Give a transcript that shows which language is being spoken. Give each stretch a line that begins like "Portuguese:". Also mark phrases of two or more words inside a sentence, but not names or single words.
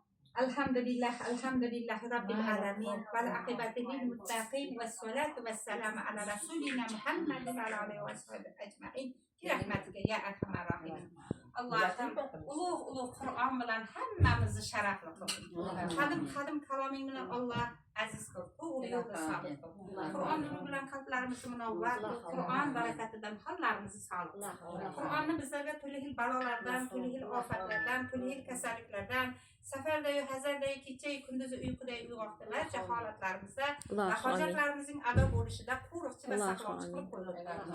Arabic: الحمد لله رب العالمين. والعاقبة للمتقين. والصلاة والسلام على رسولنا محمد وعلى آله وصحبه أجمعين. برحمتك يا أرحم الراحمين.
Uzbek: Allohim ulug' Qur'on bilan hammamizni sharafli qil. Qadim kaloming bilan Alloh aziz qil. To'g'ri yo'lda sabit qil. Qur'on nuri bilan qalblarimizni munavvar qil. Qur'on barakatidan hollarimizni solih qil. Qur'onni bizlarga turli xil balolardan, turli xil ofatlardan, turli xil kasalliklardan, safardayu, hazardayu, kechayu, kunduzi uyqudayu uyg'oqda barcha holatlarimizda va hojatlarimizning ado bo'lishida qo'riqchi va saqlovchi qilib qo'ydi.